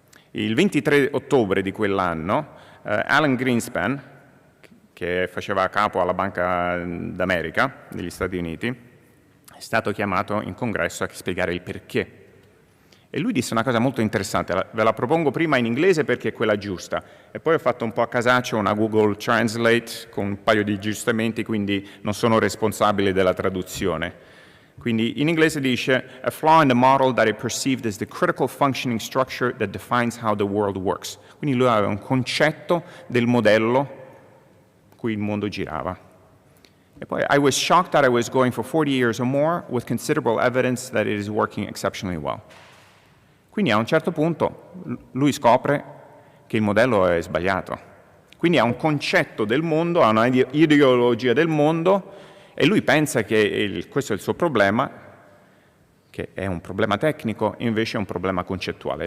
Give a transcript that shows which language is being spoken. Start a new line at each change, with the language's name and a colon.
Italian: Il 23 ottobre di quell'anno, Alan Greenspan, che faceva capo alla Banca d'America degli Stati Uniti, è stato chiamato in congresso a spiegare il perché. E lui disse una cosa molto interessante, ve la propongo prima in inglese perché è quella giusta, e poi ho fatto un po' a casaccio una Google Translate con un paio di aggiustamenti, quindi non sono responsabile della traduzione. Quindi in inglese dice,
English: a flaw in the model that I perceived as the critical functioning structure that defines how the world works.
Italian: Quindi lui aveva un concetto del modello in cui il mondo girava. E poi,
English: I was shocked that I was going for 40 years or more with considerable evidence that it is working exceptionally well.
Italian: Quindi a un certo punto lui scopre che il modello è sbagliato. Quindi ha un concetto del mondo, ha una ideologia del mondo e lui pensa che questo è il suo problema, che è un problema tecnico, e invece è un problema concettuale.